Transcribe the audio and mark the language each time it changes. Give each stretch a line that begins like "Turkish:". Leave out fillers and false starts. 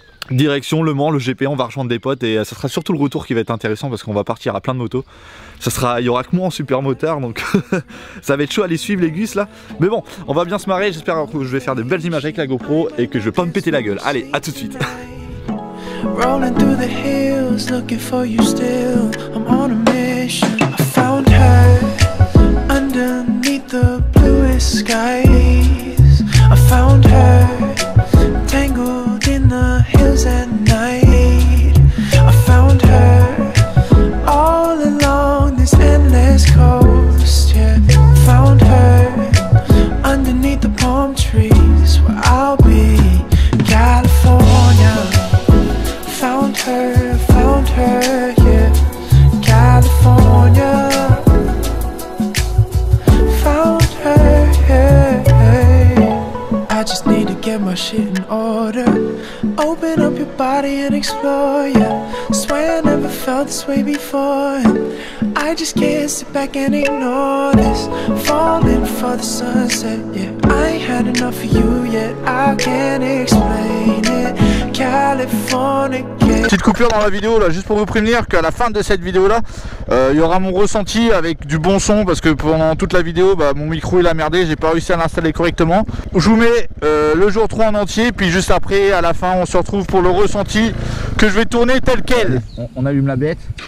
French: Direction Le Mans, le GP, on va rejoindre des potes et ça sera surtout le retour qui va être intéressant parce qu'on va partir à plein de motos. Il y aura que moi en super motard donc ça va être chaud à les suivre les gus là. Mais bon, on va bien se marrer, j'espère que je vais faire de belles images avec la GoPro et que je vais pas me péter la gueule. Allez, à tout de suite.
English: Rolling through the hills, looking for you still. I'm on a mission. I found her underneath the bluest skies. I found her tangled in the hills at night. I found her all along this endless coast. Yeah, found her underneath the palm trees where I'll be, California. Found her, yeah, California. Found her, yeah. I just need to get my shit in order. Open up your body and explore, yeah. Swear I never felt this way before. I just can't sit back and ignore this. Falling for the sunset, yeah. I ain't had enough of you yet. I can't explain it. California.
French: Petite coupure dans la vidéo là, juste pour vous prévenir qu'à la fin de cette vidéo là, il y aura mon ressenti avec du bon son parce que pendant toute la vidéo, mon micro il a merdé, j'ai pas réussi à l'installer correctement. Je vous mets le jour 3 en entier, puis juste après, à la fin, on se retrouve pour le ressenti que je vais tourner tel quel. On allume la bête.